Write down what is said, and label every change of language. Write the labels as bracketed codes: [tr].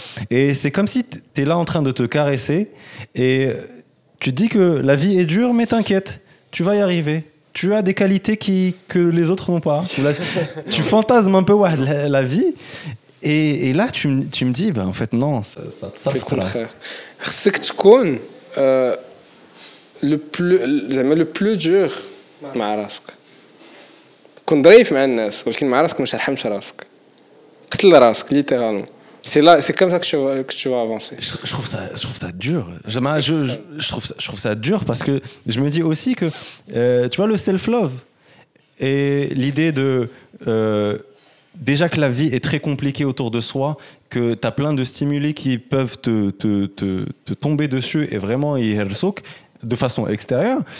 [fr] Et c'est comme si t'es là en train de te caresser et tu te dis que la vie est dure, mais t'inquiète, tu vas y arriver. Tu as des qualités que les autres n'ont pas. Tu fantasmes un peu la vie. Et là, tu me dis, en fait, non, ça c'est le contraire. [ar] خصك تكون زعما [fr] le plus dur [ar] مع راسك كون ظريف مع الناس ولكن مع راسك ما ترحمش راسك قتل راسك [fr] littéralement c'est comme ça que tu vas avancer. Je trouve ça dur. Je trouve ça dur parce que je me dis aussi que tu vois le self-love et l'idée de déjà que la vie est très compliquée autour de soi, que tu as plein de stimuli qui peuvent te tomber dessus et vraiment de façon extérieure.